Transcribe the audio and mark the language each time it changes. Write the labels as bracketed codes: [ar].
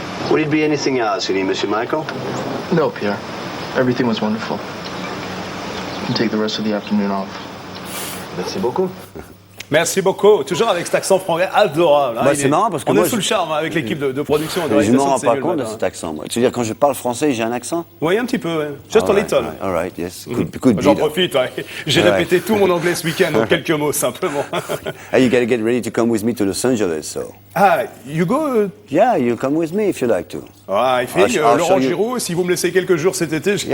[en] Would it be anything else you need, Monsieur Michael? No, Pierre. Everything was wonderful. You can take the rest of the afternoon off. [fr] Merci beaucoup. Merci beaucoup. Toujours avec cet accent français adorable. Hein. Bah, c'est marrant parce que on moi, est sous le charme avec l'équipe de production. Je ne m'en rends pas compte de cet accent. Moi. Tu veux dire, quand je parle français, j'ai un accent? Oui, un petit peu. Ouais. [en] Just a little. All right, yes. Good [fr] J'en profite. Ouais. J'ai répété tout mon anglais ce week-end en quelques mots, simplement. [en] You gotta get ready to come with me to Los Angeles, so. Ah, you go? Yeah, you'll come with me if you like to. [fr] Ah, il fait Laurent Giraud, si vous me laissez quelques jours cet été, je vais...